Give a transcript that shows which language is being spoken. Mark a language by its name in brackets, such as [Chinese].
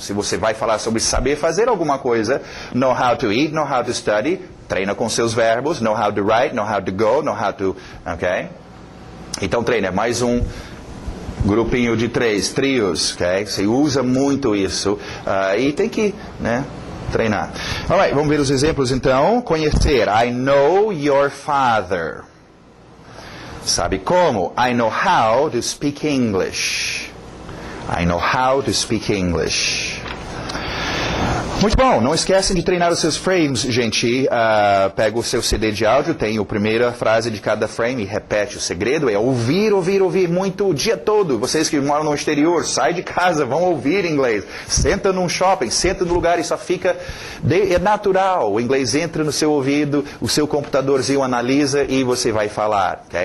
[Portuguese] Se você vai falar sobre saber fazer alguma coisa, [English] know how to eat, know how to study, [Portuguese] treina com seus verbos, [English] know how to write, know how to go, know how to... Ok? [Portuguese] Então treina, é mais um grupinho de 3, trios, ok? Você usa muito isso e tem que, né, treinar. Alright, vamos ver os exemplos então. [English] Conhecer, I know your father. [Portuguese] Sabe como? [English] I know how to speak English. I know how to speak English. [Portuguese] Muito bom, não esquecem de treinar os seus frames, gente. Pega o seu CD de áudio, tem a primeira frase de cada frame e repete. O segredo é ouvir, ouvir, ouvir muito o dia todo. Vocês que moram no exterior, sai de casa, vão ouvir inglês. Senta num shopping, senta no lugar e só fica... É natural, o inglês entra no seu ouvido, o seu computadorzinho analisa e você vai falar. Okay?